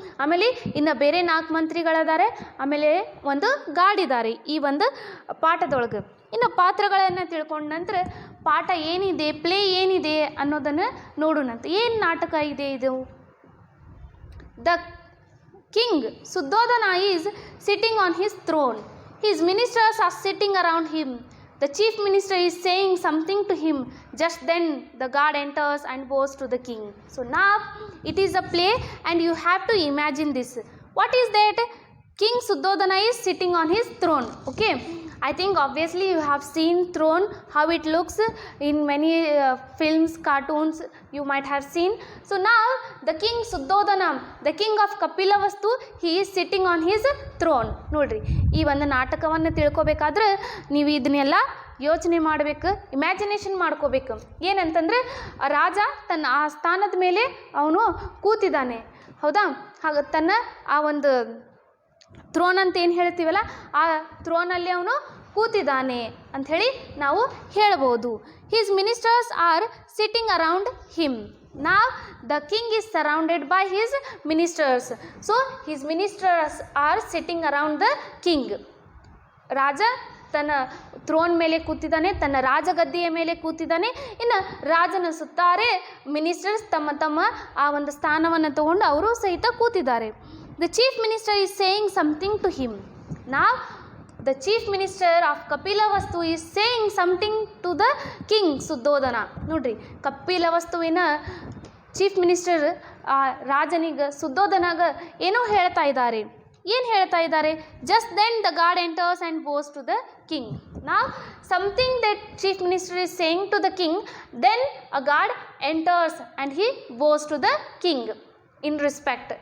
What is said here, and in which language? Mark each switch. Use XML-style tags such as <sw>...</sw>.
<kn>ಆಮೇಲೆ ಇನ್ನು ಬೇರೆ 4 ಮಂತ್ರಿಗಳಿದ್ದಾರೆ. ಆಮೇಲೆ ಒಂದು ಗಾರ್ಡ್ ಇದ್ದಾರೆ ಈ ಒಂದು ಪಾಠದೊಳಗೆ. ಇನ್ನು ಪಾತ್ರಗಳನ್ನು ತಿಳ್ಕೊಂಡ ನಂತರ ಪಾಠ ಏನಿದೆ, ಪ್ಲೇ ಏನಿದೆ ಅನ್ನೋದನ್ನು ನೋಡೋಣಂತ. ಏನು ನಾಟಕ ಇದೆ ಇದು?</kn> <en>The king Suddhodana is sitting on his throne. His ministers are sitting around him. The chief minister is saying something to him. Just then the guard enters and goes to the king. So now it is a play and you have to imagine this. What is that? King Suddhodana is sitting on his throne. Okay, I think obviously you have seen throne, how it looks in many films, cartoons you might have seen. So now the king Suddhodana, the king of Kapilavastu, he is sitting on his throne.</en> <kn>ನೋಡ್ರಿ, ಈ ಒಂದು ನಾಟಕವನ್ನು ತಿಳ್ಕೊಬೇಕಾದ್ರೆ ನೀವು ಇದನ್ನೆಲ್ಲ ಯೋಚನೆ ಮಾಡಬೇಕು, imagination ಮಾಡ್ಕೋಬೇಕು. ಏನಂತಂದರೆ ರಾಜ ತನ್ನ ಆ ಸ್ಥಾನದ ಮೇಲೆ ಅವನು ಕೂತಿದ್ದಾನೆ, ಹೌದಾ? ಹಾಗೆ ತನ್ನ ಆ ಒಂದು ಥ್ರೋನ್ ಅಂತ ಏನು ಹೇಳ್ತೀವಲ್ಲ, ಆ ಥ್ರೋನಲ್ಲಿ ಅವನು ಕೂತಿದ್ದಾನೆ ಅಂಥೇಳಿ ನಾವು ಹೇಳ್ಬೋದು.</kn> <en>His ministers are sitting around him. Now the king is surrounded by his ministers. So his ministers are sitting around the king.</en> <kn>ರಾಜ ತನ್ನ ಥ್ರೋನ್ ಮೇಲೆ ಕೂತಿದ್ದಾನೆ, ತನ್ನ ರಾಜಗದ್ದೆಯ ಮೇಲೆ ಕೂತಿದ್ದಾನೆ. ಇನ್ನು ರಾಜನ ಸುತ್ತಾರೆ ಮಿನಿಸ್ಟರ್ಸ್ ತಮ್ಮ ತಮ್ಮ ಆ ಒಂದು ಸ್ಥಾನವನ್ನು ತಗೊಂಡು ಅವರು ಸಹಿತ ಕೂತಿದ್ದಾರೆ.</kn> <en>The chief minister is saying something to him. Now the chief minister of Kapilavastu is saying something to the king Suddhodana.</en> <kn>ನೋಡ್ರಿ, ಕಪಿಲವಸ್ತುವಿನ ಚೀಫ್ ಮಿನಿಸ್ಟರ್ ರಾಜನಿಗೆ ಸುದ್ದೋಧನಾಗ ಏನೋ ಹೇಳ್ತಾ ಇದ್ದಾರೆ. ಏನು ಹೇಳ್ತಾ ಇದ್ದಾರೆ?</kn> <en>Just then the guard enters and goes to the king. ನಾವು something that chief minister is saying to the king, then a guard enters and he goes to the king in respect.</en>